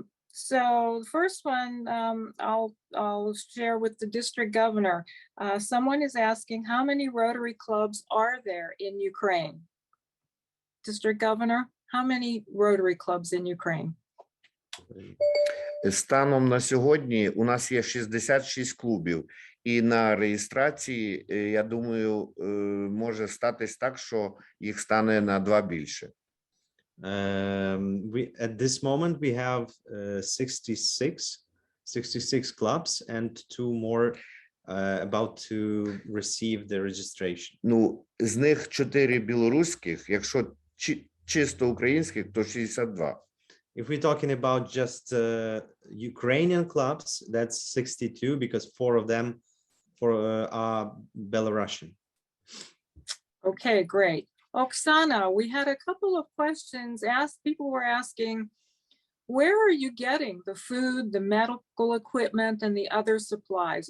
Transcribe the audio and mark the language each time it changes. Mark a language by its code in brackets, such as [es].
[en] So the first one, I'll share with the district governor. Someone is asking, how many Rotary clubs are there in Ukraine? District governor, how many Rotary clubs in Ukraine? [uk] Станом на сьогодні у нас є 66 клубів, І на реєстрації, я думаю, може статись так, що їх стане на 2 більше. [en] At this moment we have 66 clubs and 2 more about to receive the registration. [uk] Ну, з них 4 білоруських, якщо чисто українських, то 62. [en] If we're talking about just Ukrainian clubs, that's 62 because 4 of them are Belarusian. Okay, great. Oksana, we had a couple of questions asked. People were asking, where are you getting the food, the medical equipment, and the other supplies?